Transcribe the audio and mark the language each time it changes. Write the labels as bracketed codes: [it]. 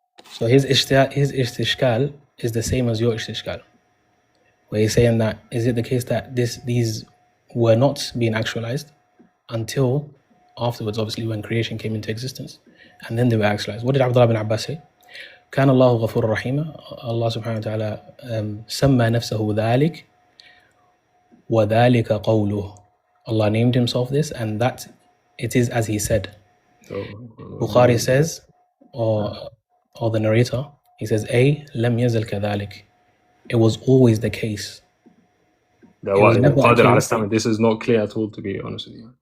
[en] So his istishkal is the same as your istishkal, where he's saying that, is it the case that these were not being actualized until afterwards, obviously when creation came into existence, and then they were actualized? What did Abdullah bin Abbas say? [ar] كان الله غفور رحيما. Allah subhanahu wa ta'ala سمى نفسه ذلك وذلك قوله. [en] Allah named himself this, and that it is as he said. So, Bukhari says, or the narrator, he says, [ar] لم يزل كذلك. [en] It was always the case. This is not clear at all, to be honest with you.